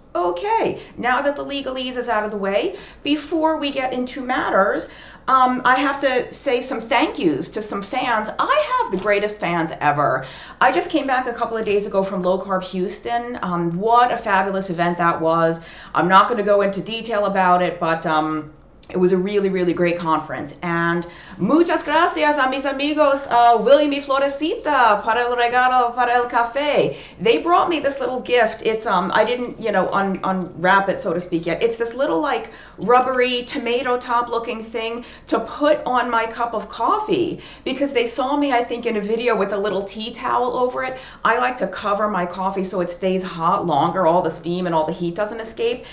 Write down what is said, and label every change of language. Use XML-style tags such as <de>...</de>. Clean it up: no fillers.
<en>Okay, now that the legalese is out of the way, before we get into matters, I have to say some thank yous to some fans. I have the greatest fans ever. I just came back a couple of days ago from Low Carb Houston. What a fabulous event that was. I'm not going to go into detail about it, but it was a really, really great conference. And</en> <es>muchas gracias a mis amigos William y Florecita para el regalo para el café.</es> <en>They brought me this little gift. It's, I didn't, unwrap it, so to speak, yet. It's this little, like, rubbery tomato top looking thing to put on my cup of coffee, because they saw me, I think, in a video with a little tea towel over it. I like to cover my coffee so it stays hot longer, all the steam and all the heat doesn't escape.</en>